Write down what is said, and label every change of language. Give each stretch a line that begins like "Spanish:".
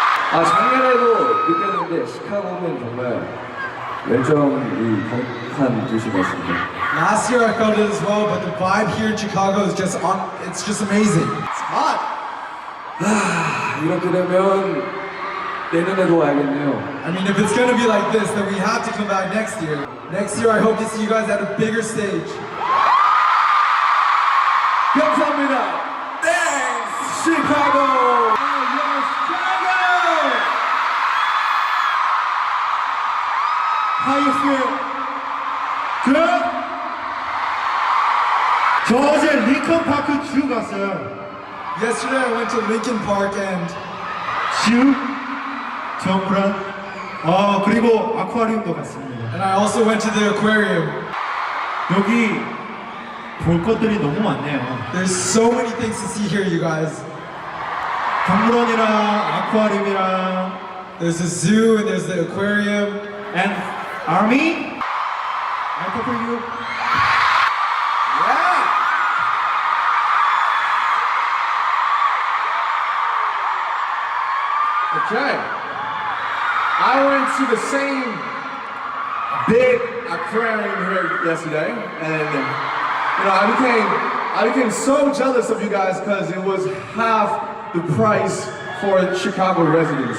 Korean: 작년에도 느꼈는데 시카고는 정말 열정이 가득한 도시 같습니다.
English: Last year I felt it as well, but the vibe here in Chicago is it's just amazing. It's hot.
Korean: 이렇게 되면 내년에도 와야겠네요.
English: I mean, if it's gonna be like this, then we have to come back next year. Next year I hope to see you guys at a bigger stage. 감사합니다. Thanks, Chicago. How you feel? Good?
Korean: 저 어제 링컨 파크 주 갔어요.
English: Yesterday I went to Lincoln Park and
Korean: 주, 정부란, 그리고 아쿠아리움도 갔습니다.
English: I also went to the aquarium.
Korean: 여기 볼 것들이 너무 많네요.
English: There's so many things to see here, you guys.
Korean: 동물원이랑 아쿠아리움이랑
English: There's a zoo and there's the aquarium. and army. I prefer you. Yeah. Okay. I went to the same big aquarium here yesterday, and I became so jealous of you guys because it was half the price for Chicago residents.